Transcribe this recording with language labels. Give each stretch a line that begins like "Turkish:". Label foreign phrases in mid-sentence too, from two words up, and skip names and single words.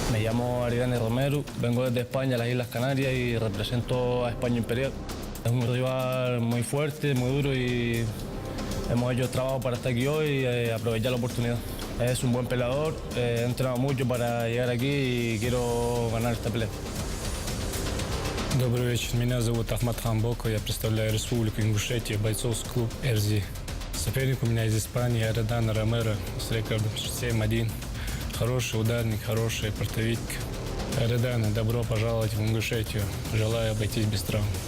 Spanish: llamo Aridane Romero, vengo desde España, las Islas Canarias, y represento a España Imperial. Es un rival muy fuerte, muy duro, y hemos hecho trabajo para estar aquí hoy y aprovechar la oportunidad. Es un buen peleador, he entrenado mucho para llegar aquí y quiero ganar esta pelea.
Russian: Добрый вечер, меня зовут Ахматхан Боко, я представляю Республику Ингушетия, бойцовский клуб «Эрзи». Соперник у меня из Испании, Aridane Romero, с рекордом 7-1. Хороший ударник, хорошая портовитка. Aridane, добро пожаловать в Ингушетию, желаю обойтись без травм.